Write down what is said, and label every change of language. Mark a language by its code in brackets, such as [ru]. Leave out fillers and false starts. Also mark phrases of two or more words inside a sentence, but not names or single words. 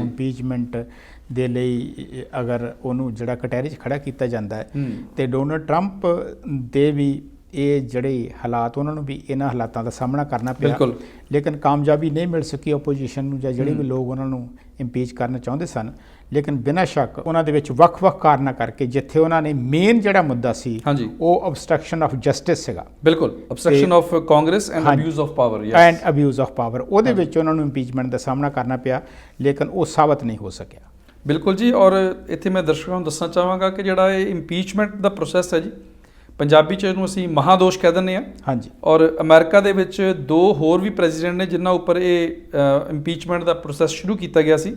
[pa] ਇੰਪੀਚਮੈਂਟ ਦੇ ਲਈ ਅਗਰ ਉਹਨੂੰ ਜਿਹੜਾ ਕਟਹਿਰੇ 'ਚ ਖੜਾ ਕੀਤਾ ਜਾਂਦਾ ਹੈ, ਤੇ ਡੋਨਲਡ ਟਰੰਪ ਦੇ ਵੀ ਇਹ ਜਿਹੜੇ ਹਾਲਾਤ ਉਹਨਾਂ ਨੂੰ ਵੀ ਇਹਨਾਂ ਹਾਲਾਤਾਂ ਦਾ ਸਾਹਮਣਾ ਕਰਨਾ ਪਿਆ। ਬਿਲਕੁਲ। ਲੇਕਿਨ ਕਾਮਯਾਬੀ ਨਹੀਂ ਮਿਲ ਸਕੀ ਆਪੋਜੀਸ਼ਨ ਨੂੰ, ਜਾਂ ਜਿਹੜੇ ਵੀ ਲੋਕ ਉਹਨਾਂ ਨੂੰ ਇੰਪੀਚ ਕਰਨਾ ਚਾਹੁੰਦੇ ਸਨ। ਲੇਕਿਨ ਬਿਨਾਂ ਸ਼ੱਕ ਉਹਨਾਂ ਦੇ ਵਿੱਚ ਵੱਖ-ਵੱਖ ਕਾਰਨਾਂ ਕਰਕੇ, ਜਿੱਥੇ ਉਹਨਾਂ ਨੇ ਮੇਨ ਜਿਹੜਾ ਮੁੱਦਾ ਸੀ ਹਾਂਜੀ। ਉਹ [en] obstruction of justice [pa] ਸੀਗਾ, [en] ਬਿਲਕੁਲ। obstruction of Congress and [pa] ਹਾਂਜੀ। [en] abuse of power, yes। and abuse of power, [pa] ਉਹਦੇ ਵਿੱਚ ਉਹਨਾਂ ਨੂੰ ਇੰਪੀਚਮੈਂਟ ਦਾ ਸਾਹਮਣਾ ਕਰਨਾ ਪਿਆ, ਲੇਕਿਨ ਉਹ ਸਾਬਤ ਨਹੀਂ ਹੋ ਸਕਿਆ। ਬਿਲਕੁਲ ਜੀ। ਔਰ ਇੱਥੇ ਮੈਂ ਦਰਸ਼ਕਾਂ ਨੂੰ ਦੱਸਣਾ ਚਾਹਾਂਗਾ ਕਿ ਜਿਹੜਾ ਇਹ ਇੰਪੀਚਮੈਂਟ ਦਾ ਪ੍ਰੋਸੈਸ ਹੈ ਜੀ, ਪੰਜਾਬੀ 'ਚ ਇਹਨੂੰ ਅਸੀਂ ਮਹਾਦੋਸ਼ ਕਹਿ ਦਿੰਦੇ ਹਾਂ। ਹਾਂਜੀ, ਔਰ ਅਮਰੀਕਾ ਦੇ ਵਿੱਚ 2 ਹੋਰ ਵੀ ਪ੍ਰੈਜ਼ੀਡੈਂਟ ਨੇ ਜਿਨ੍ਹਾਂ ਉੱਪਰ ਇਹ ਇੰਪੀਚਮੈਂਟ ਦਾ ਪ੍ਰੋਸੈਸ ਸ਼ੁਰੂ ਕੀਤਾ ਗਿਆ ਸੀ।